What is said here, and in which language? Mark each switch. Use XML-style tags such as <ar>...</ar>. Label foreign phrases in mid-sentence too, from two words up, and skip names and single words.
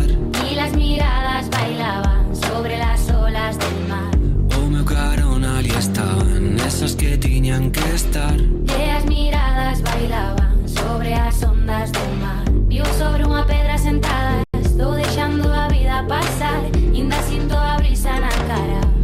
<es>Y las miradas bailaban sobre las olas del mar.</es> <gl>O meu carona ali estaban esas que tiñan que estar. E as miradas bailaban sobre as ondas del mar. Vivo sobre unha pedra sentada, estou deixando a vida pasar, inda sinto a brisa na cara.</gl>